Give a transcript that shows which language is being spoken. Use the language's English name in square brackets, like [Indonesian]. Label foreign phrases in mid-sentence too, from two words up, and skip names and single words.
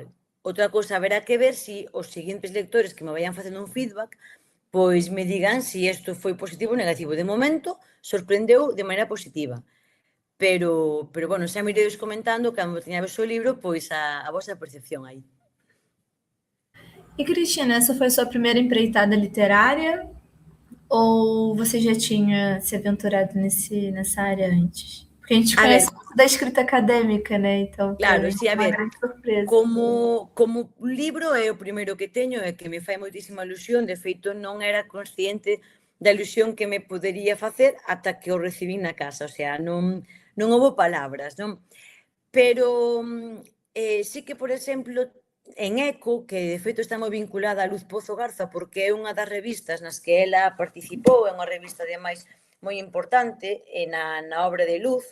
[Galician] Outra cousa haberá que ver se os seguintes lectores que me vayan facendo un feedback pois me digan se isto foi positivo ou negativo. De momento, sorprendeu de maneira positiva. Pero bueno, xa me iredes comentando cando teña o libro, pois a vosa percepción aí. [Portuguese] E Cristina, essa foi sua primeira empreitada literária ou você já tinha se aventurado nessa área antes? Porque a gente conhece muito da escrita acadêmica, né? Então, [Galician] claro, sí, a ver, grande surpresa. como libro é o primeiro que teño e que me fai moitísima ilusión, de feito non era consciente da ilusión que me podería facer ata que o recibín na casa, o sea, non houbo palabras, non? Pero sí que, por exemplo, en Eco, que de feito está moi vinculada a Luz Pozo Garza porque é unha das revistas nas que ela participou, é unha revista ademais moi importante na obra de Luz.